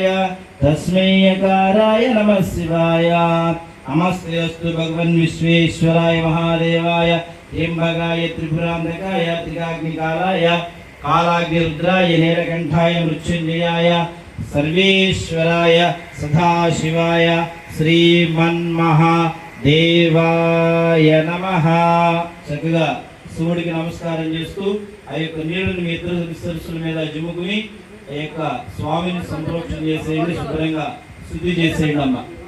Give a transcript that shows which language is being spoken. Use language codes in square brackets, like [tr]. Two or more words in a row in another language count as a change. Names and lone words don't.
[sa] तस्मै यकाराय नमः शिवाय। नमस्ते अस्तु भगवन् विश्वेश्वराय महादेवाय त्र्यंबकाय त्रिपुरांतकाय त्रिकाग्निकालाय कालाग्निरुद्राय नीलकंठाय मृत्युंजयाय सर्वेश्वराय सदाशिवाय శ్రీమన్మహాదేవాయ నమః। [te] చక్కగా శివుడికి నమస్కారం చేస్తూ ఆ యొక్క నీళ్ళని మీ ఇద్దరు శిరస్సుల మీద జుముకుని ఆ యొక్క స్వామిని సంప్రోక్షణ చేసేయండి, శుభ్రంగా శుద్ధి చేసేయండి అమ్మ।